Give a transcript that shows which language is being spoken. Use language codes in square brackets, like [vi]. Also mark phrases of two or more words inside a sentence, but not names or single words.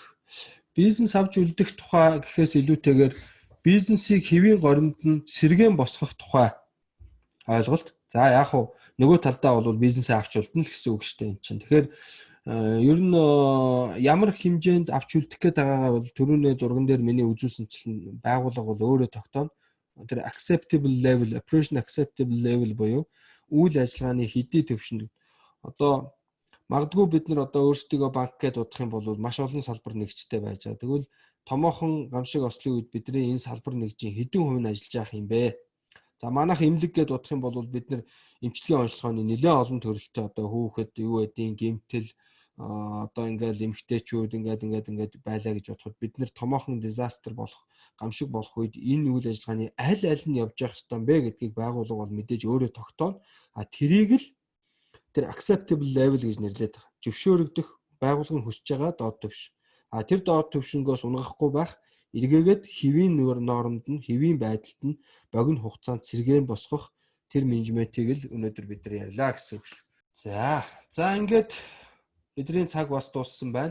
[mn] Бизнес авч үлдэх тухай гэхээс илүүтэйгээр бизнесийг хэвийн горимд нь сэргээн босгох тухай ойлголт. За яг хуу нөгөө талдаа бол бизнесээ авч үлдэнэ л гэсэн үг шүү дээ энэ чинь. Тэгэхээр ер нь ямар хэмжээнд авч үлдэх гээд байгаагаа бол түрүүний зурган дээр миний үзүүлсэнчлэн байгууллага бол өөрөө тогтооно. Тэр [en] acceptable level, operation acceptable level [mn] буюу үйл ажиллагааны хэдий төвшөнд одоо магадгүй бид нар одоо өөрсдөө банк гэдээ удах юм бол маш олон салбар нэгжтэй байж байгаа. Тэгвэл томоохон гамшиг ослын үед бидний энэ салбар нэгжийн хэдэн хувь нь ажиллаж явах юм бэ? За манайх эмнэлэг гэдээ удах юм бол бид нар эмчилгээ онцлогооны нэлээд олон төрөлтэй одоо хүүхэд юу гэдгийг гэмтэл одоо ингээл эмгтээчүүд ингээд байлаа гэж бодоход бид нар томоохон дизастер болох гамшиг болох үед энэ үйл ажиллагааны аль нь явж явах ёстой юм бэ гэдгийг байгууллага бол мэдээж өөрөө тогтооно. А тэрийг л тэр [en] acceptable level [mn] гэж нэрлэдэг байгаа. Зөвшөөрөгдөх байгууллагын хүсэж байгаа доод түвшин. А тэр доод түвшингөөс унгахгүй байх эргээгээд хэвийн нормд нь, хэвийн байдалд нь богино хугацаанд сэргээн босгох тэр менежментийг л өнөөдөр бид нар ярьлаа гэсэн үг шүү. За ингээд бидний цаг бас дууссан байна.